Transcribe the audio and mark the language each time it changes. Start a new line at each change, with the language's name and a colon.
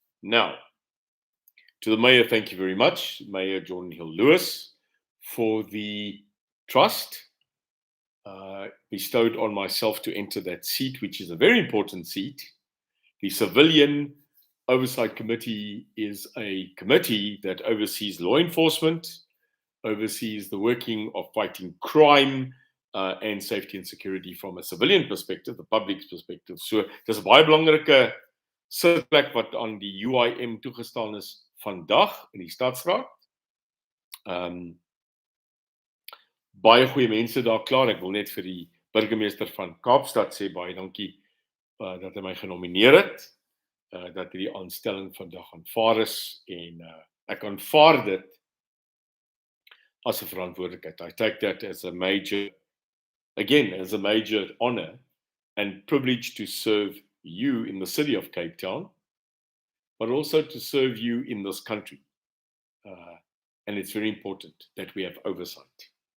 English: Now, to the Mayor, thank you very much, Mayor Jordan Hill-Lewis, for the trust bestowed on myself to enter that seat, which is a very important seat. The Civilian Oversight Committee is a committee that oversees law enforcement, oversees the working of fighting crime, and safety and security from a civilian perspective, the public's perspective.
Afrikaans: So dis 'n baie belangrike sitplek wat aan die UIM toegestaan is vandag in die Stadsraad. Baie goeie mense daar klaar. Ek wil net vir die burgemeester van Kaapstad sê baie dankie dat hy my genomineer het, dat hierdie aanstelling vandag aanvaar is en ek aanvaar dit as 'n verantwoordelikheid.
English: I take that as a major honor and privilege to serve you in the city of Cape Town, but also to serve you in this country. And it's very important that we have oversight.